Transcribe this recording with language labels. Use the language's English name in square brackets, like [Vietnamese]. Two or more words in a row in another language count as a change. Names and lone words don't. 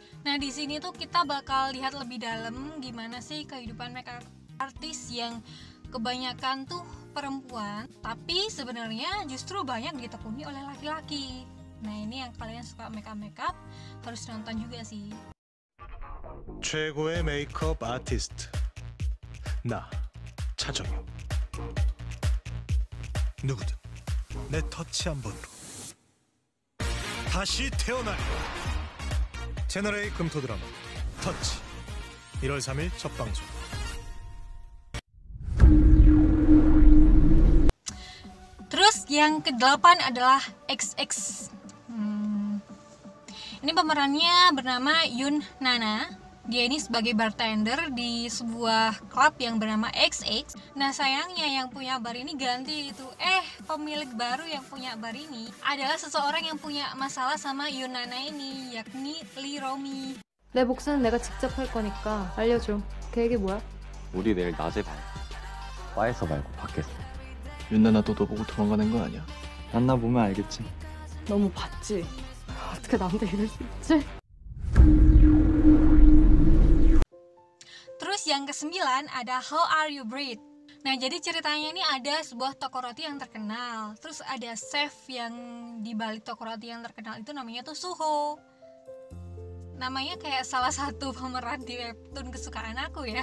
[Indonesian] Nah di sini tuh kita bakal lihat lebih dalam gimana sih kehidupan [English] makeup artist [Indonesian] yang kebanyakan tuh perempuan, tapi sebenarnya justru banyak ditekuni oleh laki-laki. Nah ini yang kalian suka makeup harus nonton juga sih. [Korean] 최고의 메이크업 아티스트 나 차정현. 누구든 내 터치 한 번으로 다시 태어날 채널A 금토 드라마 터치 1월 3일 첫 방송. Terus yang ke-8 adalah XX. Ini pemerannya bernama Yoon Nana. Dia ini sebagai bartender di sebuah klub yang bernama XX. Nah sayangnya yang punya bar ini ganti itu. Pemilik baru yang punya bar ini adalah seseorang yang punya masalah sama Yoon Nana ini, yakni Lee Romi. 내 복수는 내가 직접 할 거니까 알려줘. 계획이 뭐야? 우리 내일 낮에 봐요. 바에서 말고 밖에서. 윤나나도 너 보고 도망가는 거 아니야? 만나 보면 알겠지. 너무 봤지? 어떻게 나한테 이럴 수 있지? [Indonesian] Terus yang ke-9 ada How Are You Breed. Nah jadi ceritanya ini ada sebuah toko roti yang terkenal. Terus ada chef yang di balik toko roti yang terkenal itu namanya tuh Suho. Namanya kayak salah satu pemeran di webtoon kesukaan aku ya.